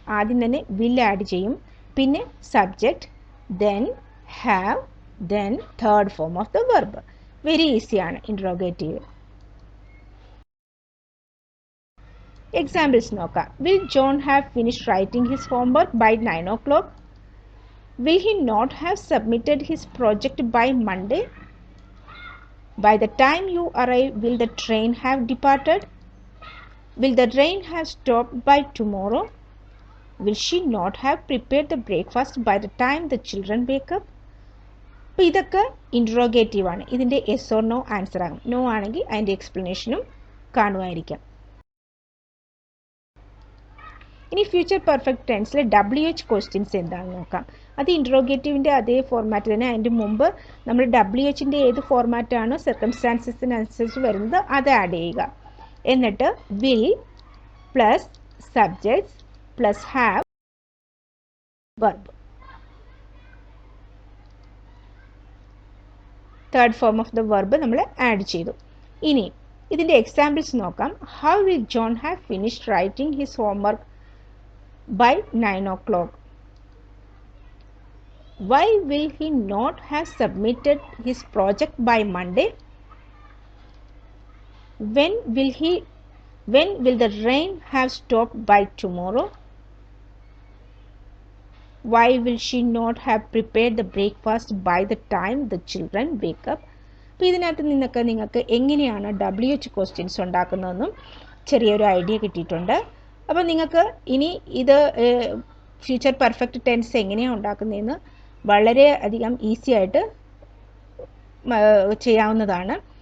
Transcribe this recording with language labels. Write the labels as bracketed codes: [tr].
[ml] ആദ്യം തന്നെ will add ചെയ്യും, പിന്നെ subject, then have, then third form of the verb. Very ഈസിയാണ് ഇൻട്രോഗേറ്റീവ്. എക്സാമ്പിൾസ് നോക്കാം. [en] Will John have finished writing his homework by 9 o'clock? Will he not have submitted his project by Monday? By the time you arrive, will the train have departed? Will the train have stopped by tomorrow? Will she not have prepared the breakfast by the time the children wake up? [ml] അപ്പോൾ ഇതൊക്കെ interrogative ആണ്. ഇതിൻ്റെ yes or no answer ആകും. No ആണെങ്കിൽ അതിൻ്റെ എക്സ്പ്ലനേഷനും കാണുമായിരിക്കാം. ഇനി future perfect ടെൻസിൽ WH questions എന്താണെന്ന് നോക്കാം. അത് ഇൻട്രോഗേറ്റീവിൻ്റെ അതേ ഫോർമാറ്റ് തന്നെ. അതിൻ്റെ മുമ്പ് നമ്മൾ WHൻ്റെ ഏത് ഫോർമാറ്റാണോ സർക്കംസ്റ്റാൻസസിനനുസരിച്ച് വരുന്നത് അത് ആഡ് ചെയ്യുക. എന്നിട്ട് will plus subjects plus have verb. Third form of the verb നമ്മൾ ആഡ് ചെയ്തു. ഇനി ഇതിൻ്റെ എക്സാമ്പിൾസ് നോക്കാം. [en] How will John have finished writing his homework by 9 o'clock? Why will he not have submitted his project by Monday? When will the rain have stopped by tomorrow? Why will she not have prepared the breakfast by the time the children wake up? [ml] അപ്പോൾ ഇതിനകത്ത് നിങ്ങൾക്ക് എങ്ങനെയാണ് WH questions ഉണ്ടാക്കുന്നതെന്നും ചെറിയൊരു idea കിട്ടിയിട്ടുണ്ട്. അപ്പോൾ നിങ്ങൾക്ക് ഇനി ഇത് ഫ്യൂച്ചർ പെർഫെക്റ്റ് ടെൻസ് എങ്ങനെയാണ് ഉണ്ടാക്കുന്നതെന്ന് വളരെ അധികം ഈസി ആയിട്ട് ചെയ്യാവുന്നതാണ്.